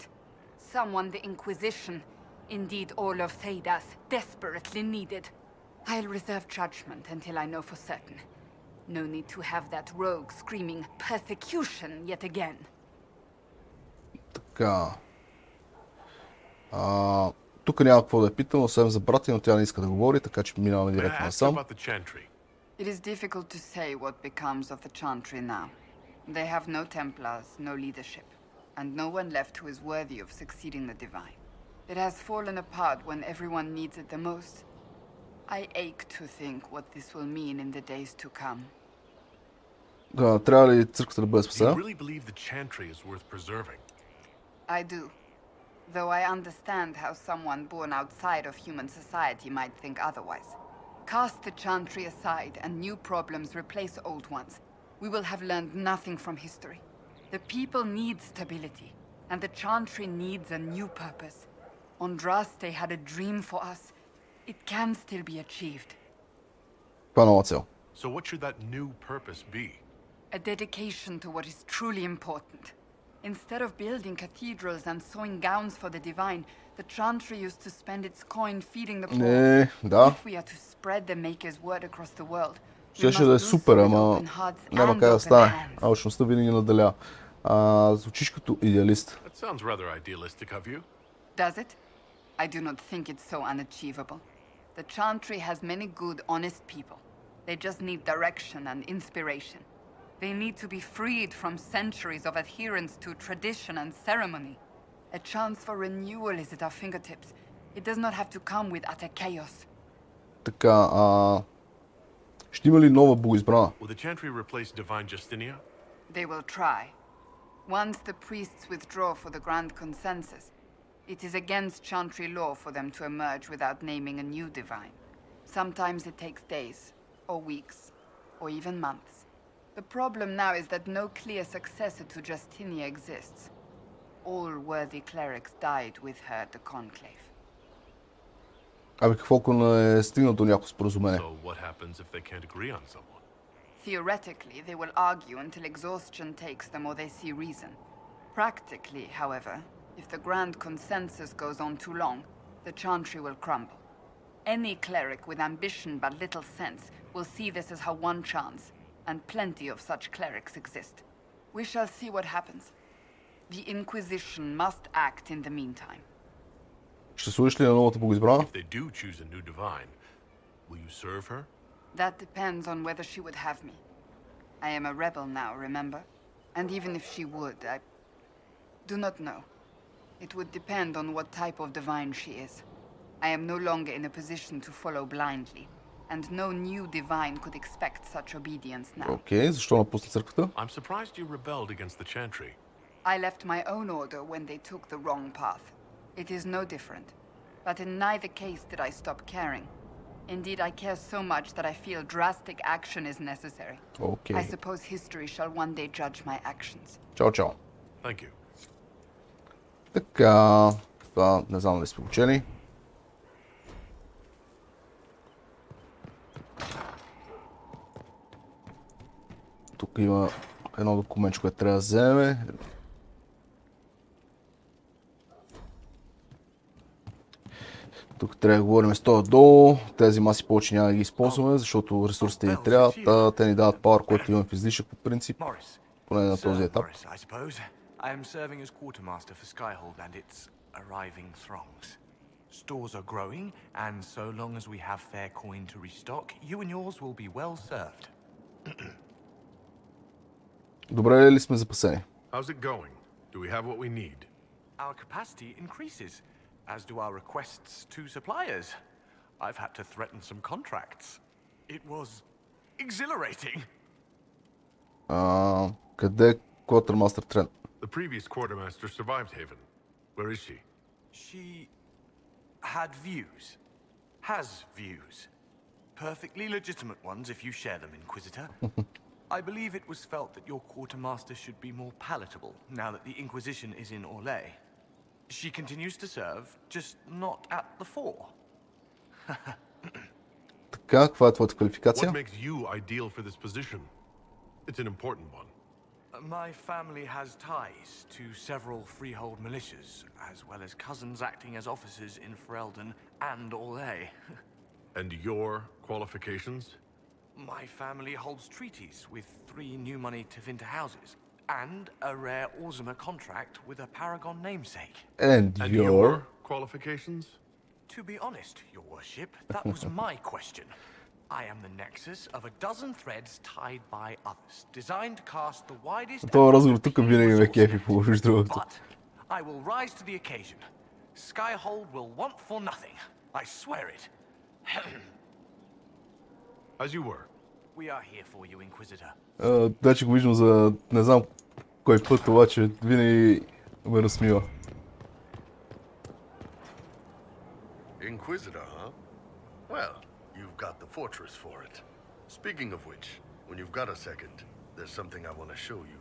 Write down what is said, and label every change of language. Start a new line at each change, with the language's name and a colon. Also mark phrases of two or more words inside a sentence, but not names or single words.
English: Someone the Inquisition, indeed all of Thedas, desperately needed. I'll reserve judgment until I know for certain. No need to have that rogue screaming persecution yet again.
Bulgarian: Така. Тук няма какво да я питам, освен за брата, но тя не иска да говори, така че минаваме
English: May I
Bulgarian: директно
English: ask you
Bulgarian: насам.
English: about the Chantry? It is difficult to say what becomes of the Chantry now. They have no Templars, no leadership, and no one left who is worthy of succeeding the Divine. It has fallen apart when everyone needs it the most. I ache to think what this will mean in the days to come.
Bulgarian: Да, трябва ли църквата да бъде
English: Do you
Bulgarian: спасена?
English: really believe the Chantry is worth preserving? I do. Though I understand how someone born outside of human society might think otherwise. Cast the Chantry aside and new problems replace old ones. We will have learned nothing from history. The people need stability, and the Chantry needs a new purpose. Andraste had a dream for us. It can still be achieved.
Bulgarian: Това е нова цел.
English: So what should that new purpose be? A dedication to what is truly important. Instead of building cathedrals and sewing gowns for the Divine, the Chantry used to spend its coin feeding the poor.
Bulgarian: Не, да.
English: If we are to spread the Maker's word across the world, we
Bulgarian: Щеше
English: must
Bulgarian: да е
English: do
Bulgarian: супер,
English: so with
Bulgarian: ама
English: open hearts
Bulgarian: няма
English: and
Bulgarian: как да
English: open
Bulgarian: стане.
English: hands.
Bulgarian: Алчността винаги наделя. Звучиш като идеалист.
English: That sounds rather idealistic of you. Does it? I do not think it's so unachievable. The Chantry has many good, honest people. They just need direction and inspiration. They need to be freed from centuries of adherence to tradition and ceremony. A chance for renewal is at our fingertips. It does not have to come with utter chaos.
Bulgarian: Така, ще има ли нова богоизбрана?
English: Will the Chantry replace Divine Justinia? They will try. Once the priests withdraw for the Grand Consensus, it is against Chantry law for them to emerge without naming a new divine. Sometimes it takes days, or weeks, or even months. The problem now is that no clear successor to Justinia exists. All worthy clerics died with her at the Conclave.
Bulgarian: Абе, какво ако не е стигнал до някакво споразумение?
English: So what happens if they can't agree on someone? Theoretically, they will argue until exhaustion takes them or they see reason. Practically, however, if the Grand Consensus goes on too long, the Chantry will crumble. Any cleric with ambition but little sense will see this as her one chance, and plenty of such clerics exist. We shall see what happens. The Inquisition must act in the meantime.
Bulgarian: Ще служиш ли на новата богоизбрана?
English: If they do choose a new divine, will you serve her? That depends on whether she would have me. I am a rebel now, remember? And even if she would, I do not know. It would depend on what type of divine she is. I am no longer in a position to follow blindly, and no new divine could expect such obedience now.
Bulgarian: Окей, защо напусна църквата?
English: I'm surprised you rebelled against the Chantry. I left my own order when they took the wrong path. It is no different. But in neither case did I stop caring. Indeed, I care so much that I feel drastic action is necessary.
Bulgarian: Окей.
English: I suppose history shall one day judge my actions.
Bulgarian: Чао, чао.
English: Thank you.
Bulgarian: Така, това не знам дали сме учени. Тук има едно документ, което трябва да вземе. Тук трябва да говорим с това долу. Тези маси повече няма да ги използваме, защото ресурсите ни трябва. Те ни дават power, който имаме в излишък по принцип. Поне на този етап.
English: I am serving as quartermaster for Skyhold and its arriving throngs. Stores are growing, and so long as we have fair coin to restock, you and yours will be well served.
Bulgarian: Добре ли сме запасени?
English: How's it going? Do we have what we need? Our capacity increases, as do our requests to suppliers. I've had to threaten some contracts. It was exhilarating.
Bulgarian: Къде е Quartermaster Trent?
English: The previous quartermaster survived Haven. Where is she? She had views. Has views. Perfectly legitimate ones if you share them, Inquisitor. I believe it was felt that your quartermaster should be more palatable now that the Inquisition is in Orlais. She continues to serve, just not at the fore.
Bulgarian: Така, каква е твоята квалификация?
English: What makes you ideal for this position? It's an important one. My family has ties to several freehold militias, as well as cousins acting as officers in Ferelden and Orlais. And your qualifications? My family holds treaties with 3 new money Tevinter houses, and a rare Orzuma contract with a Paragon namesake. And your qualifications? To be honest, your worship, that was my question. I am the nexus of a dozen threads tied by others, designed to cast the widest...
Bulgarian: Това разговор тук винаги ме кефи по другото.
English: But I will rise to the occasion. Skyhold will want for nothing. I swear it. As you were. We are here for you, Inquisitor.
Bulgarian: Вече го виждам за не знам кой път, обаче винаги ме разсмива.
English: Inquisitor, huh? Well, you've got the fortress for it. Speaking of which, when you've got a second, there's something I want to show you.